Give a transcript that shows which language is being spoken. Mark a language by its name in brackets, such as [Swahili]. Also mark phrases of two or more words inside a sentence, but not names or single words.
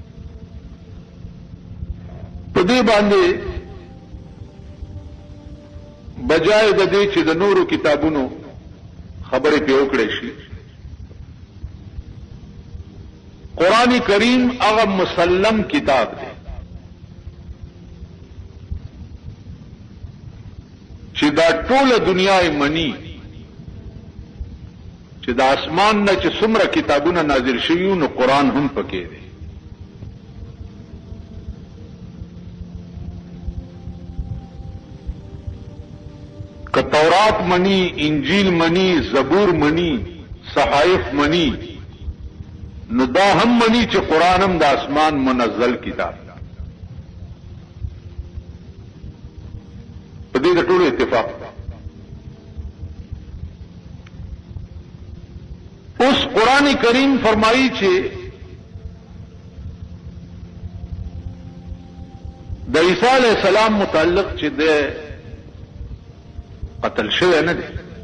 [Pashto] په دې باندې بجای د دې چې د نورو کتابونو خبرې پې وکړې شي، قرآن کریم هغه مسلم کتاب دی چې دا ټوله دنیا یې مني چې د اسمان نه چې څومره کتابونه نازل شوي نو قرآن هم پکې دی. که تورات منی، انجیل منی، زبور منی، صحائف منی، نو دا هم منی چې قرآن هم د اسمان منزل کتاب. په دې د ټولو اتفاق. اوس قرآن کریم فرمایي چې د عیسی [Arabic] علیه السلام [Pashto] متعلق چې د قتل شوی نه دی.